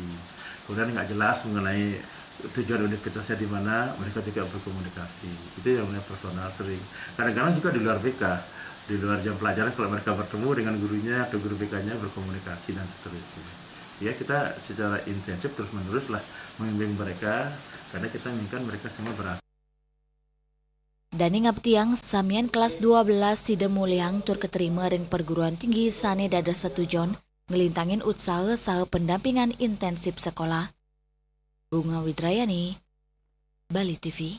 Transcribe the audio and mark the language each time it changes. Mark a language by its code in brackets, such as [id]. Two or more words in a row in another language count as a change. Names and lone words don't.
[id] Kemudian nggak jelas mengenai tujuan universitasnya di mana, mereka juga berkomunikasi. Itu yang namanya personal sering. Kadang-kadang juga di luar BK, di luar jam pelajaran kalau mereka bertemu dengan gurunya atau guru BK-nya berkomunikasi dan seterusnya. Ya kita secara intensif terus-menerus lah membimbing mereka karena kita inginkan mereka semua berhasil. [ban] Dani ngabtiang samian kelas 12 sida muliang tur keterima ring [id] perguruan tinggi [ban] sane dada setujon ngelintangin usaha saha [id] pendampingan intensif sekolah. [ban] Bunga Widrayani, Bali TV.